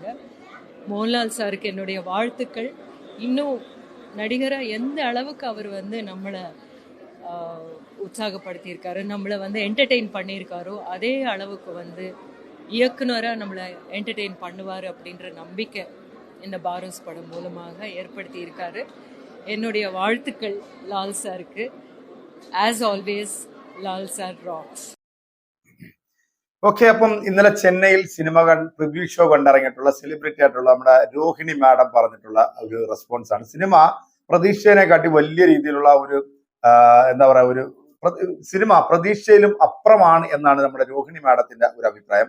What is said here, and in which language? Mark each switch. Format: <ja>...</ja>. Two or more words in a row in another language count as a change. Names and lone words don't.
<ta>மோகன்லால் சாருக்கு என்னுடைய வாழ்த்துக்கள். இன்னும் நடிகராக எந்த அளவுக்கு அவர் நம்மளை உற்சாகப்படுத்தியிருக்காரு, நம்மளை என்டர்டெயின் பண்ணியிருக்காரோ அதே அளவுக்கு இயக்குனராக நம்மளை என்டர்டெயின் பண்ணுவார் அப்படின்ற நம்பிக்கை இந்த பாரோஸ் படம் மூலமாக ஏற்படுத்தி இருக்காரு. என்னுடைய வாழ்த்துக்கள் லால் சாருக்கு.</ta> <en>as always Lal sir rocks.</en> <ml>ഓക്കെ, അപ്പം ഇന്നലെ ചെന്നൈയിൽ സിനിമ</ml> <en>review show</en> <ml>കണ്ടിറങ്ങിയിട്ടുള്ള സെലിബ്രിറ്റി ആയിട്ടുള്ള നമ്മുടെ രോഹിണി മാഡം പറഞ്ഞിട്ടുള്ള ഒരു റെസ്പോൺസ് ആണ്. സിനിമ പ്രതീക്ഷയെ കാട്ടി വലിയ രീതിയിലുള്ള ഒരു എന്താ പറയാ, ഒരു സിനിമ പ്രതീക്ഷയിലും അപ്പുറമാണ് എന്നാണ് നമ്മുടെ രോഹിണി മാഡത്തിന്റെ ഒരു അഭിപ്രായം.</ml>